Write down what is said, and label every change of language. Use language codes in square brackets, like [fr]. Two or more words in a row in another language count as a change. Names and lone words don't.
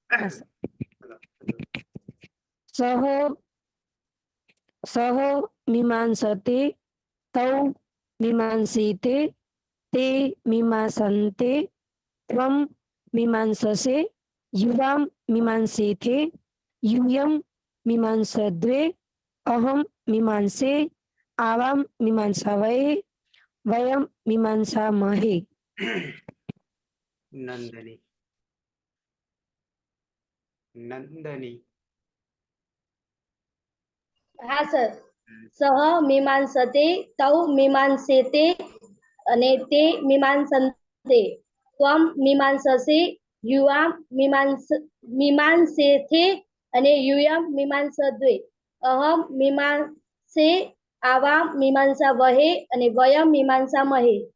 [sa] સહ મીમાંસતે તૌ મીમાંસીતે તે મીમાંસન્તે ત્વં મીમાંસસે યુવાં મીમાંસેથે यूयं मीमांसद्वे अहं मीमांसे आवां मीमांसावहे वयं मीमांसामहे. [gu] નંદની નંદની હા સર. [sa] સહ મીમાંસતે તૌ મીમાંસેતે અને તે મીમાંસન્તે ત્વં મીમાંસસે યુવાં મીમાંસેથે અને યુયં મીમાંસદ્વે અહમ મીમાંસે આવાં મીમાંસાવહે અને વયં મીમાંસામહે.